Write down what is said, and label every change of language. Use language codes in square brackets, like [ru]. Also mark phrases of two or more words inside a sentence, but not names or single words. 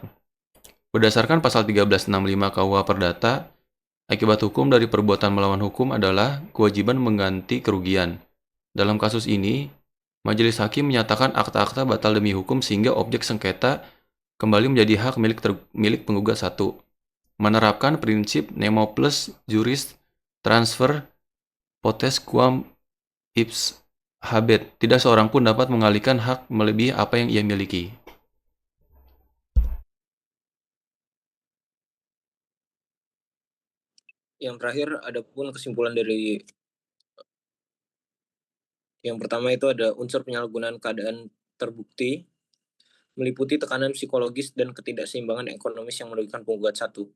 [id] Berdasarkan pasal 1365 KUH Perdata, akibat hukum dari perbuatan melawan hukum adalah kewajiban mengganti kerugian. Dalam kasus ini, majelis hakim menyatakan akta-akta batal demi hukum sehingga objek sengketa kembali menjadi hak milik penggugat satu. Menerapkan prinsip [la] nemo plus juris transfer potes quam ipse habet. [id] Tidak seorang pun dapat mengalihkan hak melebihi apa yang ia miliki. Yang terakhir ada pun kesimpulan dari yang pertama itu ada unsur penyalahgunaan keadaan terbukti meliputi tekanan psikologis dan ketidakseimbangan ekonomis yang merugikan penggugat satu.